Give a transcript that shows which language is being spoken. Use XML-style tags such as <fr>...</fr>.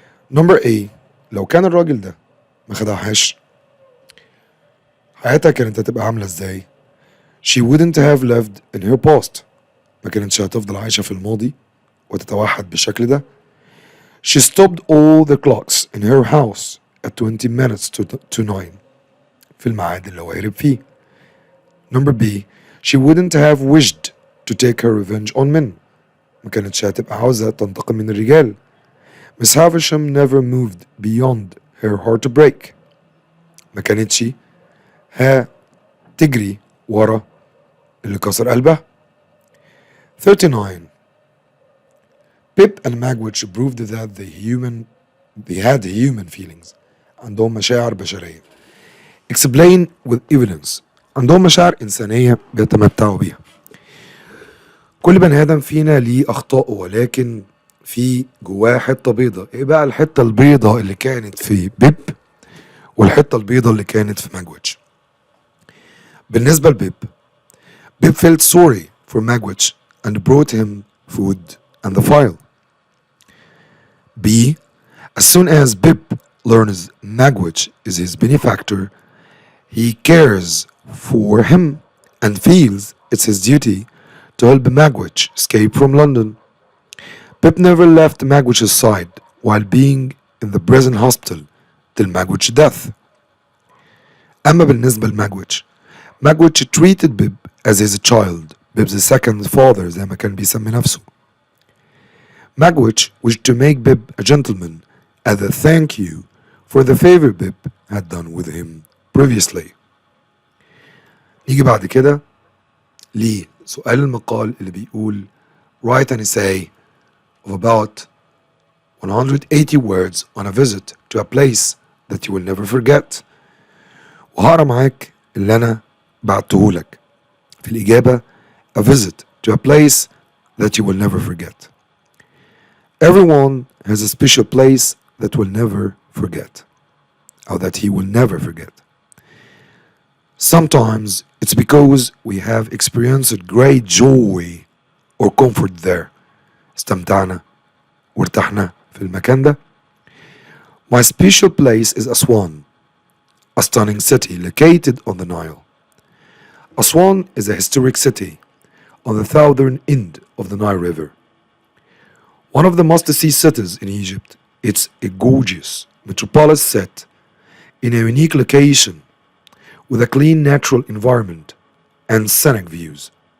<ar>نمبر A، لو كان الراجل ده ما خدعهاش حياتها كانت هتبقى عاملة ازاي؟</ar> <en>She wouldn't have lived in her past،</en> <ar>ما كانتش هتفضل عايشة في الماضي وتتوحد بالشكل ده.</ar> <en>She stopped all the clocks in her house at 20 minutes to 9</en> <ar>في الميعاد اللي هو هرب فيه.</ar> <en>Number B، she wouldn't have wished to take her revenge on men،</en> <ar>ما كانتش هتبقى عاوزة تنتقم من الرجال.</ar> <en>Miss Havisham never moved beyond her heartbreak،</en> <ar>ما كانتش تجري ورا اللي كسر قلبها.</ar> <en>39. Pip and Magwitch proved that they had human feelings،</en> <ar>عندهم مشاعر بشرية.</ar> <en>Explain with evidence،</en> <ar>عندهم مشاعر إنسانية بيتمتعوا بيها. كل بني آدم فينا ليه أخطاء ولكن في جواه حتة بيضة. إيه بقى الحتة البيضة اللي كانت في بيب والحتة البيضة اللي كانت في ماجويتش؟ بالنسبة لبيب،</ar> <en>Bib felt sorry for Magwitch and brought him food and the file. B. As soon as Bib learns Magwitch is his benefactor, he cares for him and feels it's his duty to help Magwitch escape from London. Bib never left Magwitch's side while being in the prison hospital till Magwitch's death.</en> <ar>أما بالنسبة لماجويتش،</ar> <en>Magwitch treated Bib as his child. Bib's second father</en> <ar>زي ما كان بيسمي نفسه.</ar> <en>Magwitch wished to make Bib a gentleman as a thank you for the favor Bib had done with him previously.</en> <ar>نيجي بعد كده لسؤال المقال اللي بيقول</ar> <en>write an essay of about 180 words on a visit to a place that you will never forget.</en> <ar>وهقرا معاك اللي أنا بعتهولك. في الإجابة</ar> <en>a visit to a place that you will never forget. Everyone has a special place that will never forget, or that he will never forget. Sometimes it's because we have experienced great joy or comfort there.</en> <ar>استمتعنا وارتحنا في المكان ده.</ar> <en>My special place is Aswan, a stunning city located on the Nile. Aswan is a historic city on the southern end of the Nile River. One of the must-see cities in Egypt, it's a gorgeous metropolis set in a unique location with a clean natural environment and scenic views.</en>